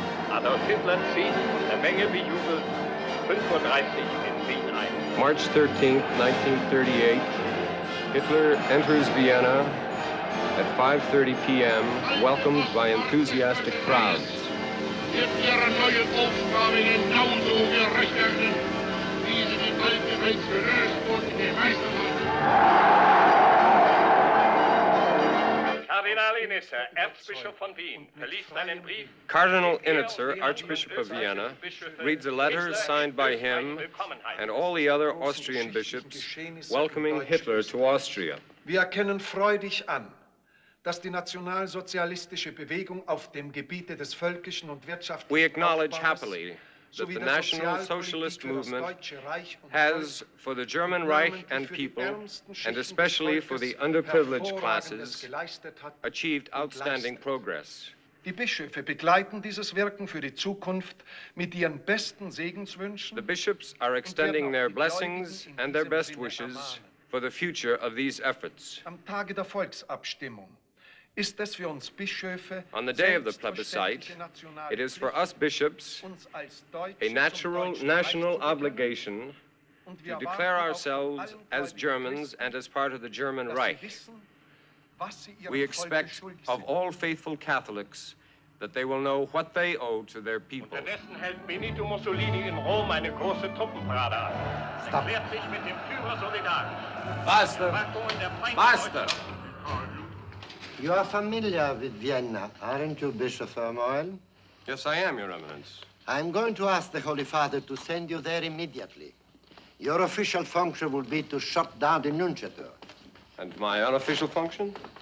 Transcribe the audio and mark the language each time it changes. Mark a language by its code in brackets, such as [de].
[de] Adolf Hitler zieht und eine Menge bejubelt 35 in Wien ein. [en] March 13th, 1938. Hitler enters Vienna at 5:30 p.m., welcomed by enthusiastic crowds. [de] Wird ihre neue Aufgabe genauso gerecht werden, wie sie die alte bereits gelöst und gemeistert hat. Kardinal Initzer, Erzbischof von Wien, verliest einen Brief. [en] Cardinal Initzer, Archbishop of Vienna, reads a letter signed by him and all the other Austrian bishops welcoming Hitler to Austria. [de] Wir erkennen freudig an, dass die nationalsozialistische Bewegung auf dem Gebiete des völkischen und wirtschaftlichen [en] We acknowledge happily that the National Socialist movement has, for the German Reich and people, and especially for the underprivileged classes, achieved outstanding progress. [de] Die Bischöfe begleiten dieses Wirken für die Zukunft mit ihren besten Segenswünschen. [en] The bishops are extending their blessings and their best wishes for the future of these efforts. [de] Am Tage der Volksabstimmung ist es für uns Bischöfe, [en] on the day of the plebiscite, it is for us bishops a natural national obligation to declare ourselves as Germans and as part of the German Reich. We expect of all faithful Catholics that they will know what they owe to their people. [de] Unterdessen hält Benito Mussolini in Rom eine große Truppenparade ab. Erklärt sich mit dem Führer solidarisch. [en] Master! You are familiar with Vienna, aren't you, Bishop Vermoil? Yes, I am, Your Eminence. I'm going to ask the Holy Father to send you there immediately. Your official function will be to shut down the nunciature. And my unofficial function?